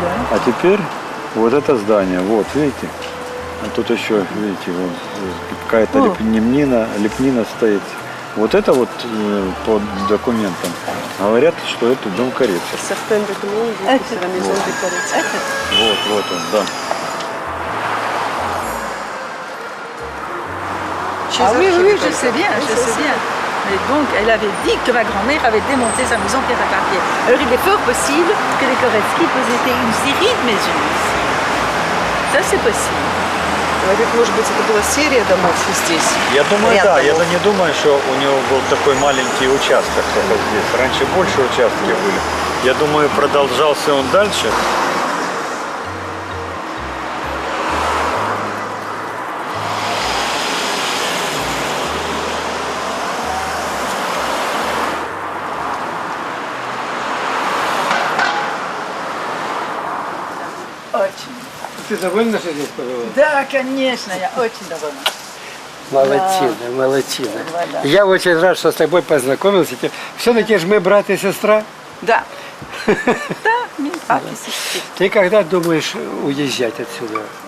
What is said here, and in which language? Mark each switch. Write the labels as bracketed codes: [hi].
[ru] А теперь вот это здание, вот, видите? А тут еще, видите, вот, какая-то лепнина стоит. Вот это вот по документам говорят, что это дом Корецов. [fr] Certains documents disent que c'est la maison de Корецов. [ru] Вот он, да. [fr] Ah oui, oui, je sais bien, je sais bien. Mais donc, elle avait dit que ma grand-mère avait démonté sa maison pierre à papier. Alors, il est fort possible que les Koretsky possédaient une série de maisons ici. Ça, c'est possible. [ru] Говорит, может быть, это была серия домов здесь. Я думаю, Ряд да, я домов. не думаю, что у него был такой маленький участок только здесь. Раньше больше участки были. Я думаю, продолжался он дальше. Очень. Ты довольна, что здесь побывала? Да, конечно, я очень довольна. Молодчина, молодчина. [fr] Voilà. [ru] Я очень рад, что с тобой познакомился. Все-таки же мы брат и сестра. Да. [fr] Да, mais pas ici. [ru] Ты когда думаешь уезжать отсюда?